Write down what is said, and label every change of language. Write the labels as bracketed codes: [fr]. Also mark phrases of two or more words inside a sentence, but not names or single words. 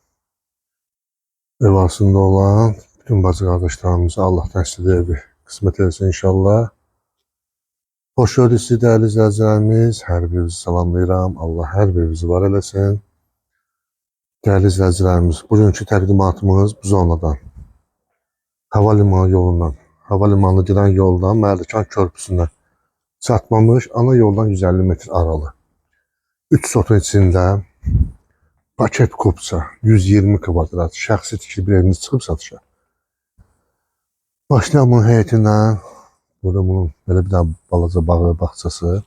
[tr] Ev aslında olan bütün bacı kardeşlerimize Allah'tan size evi kısmet etsin inşallah. Hoş gördük sizi değerli izleyicilerimiz. [az] Her birinizi salamlayıram. Allah her birinizi var eləsin. [tr] Değerli izleyicilerimiz, [az] bugünkü təqdimatımız bu zonadan, havalimanı yolundan, [tr] havalimanı giden yoldan [az] Mərdəkan körpüsüne çatmamış ana yoldan 150 metr aralı. 3 sotun içində paket kupça 120 kvadrat şəxsi tikili bir eviniz çıxıb satışa. Başlayalım bunun heyetindən. [tr] Burada bunun böyle bir daha balaca bağı bağçası.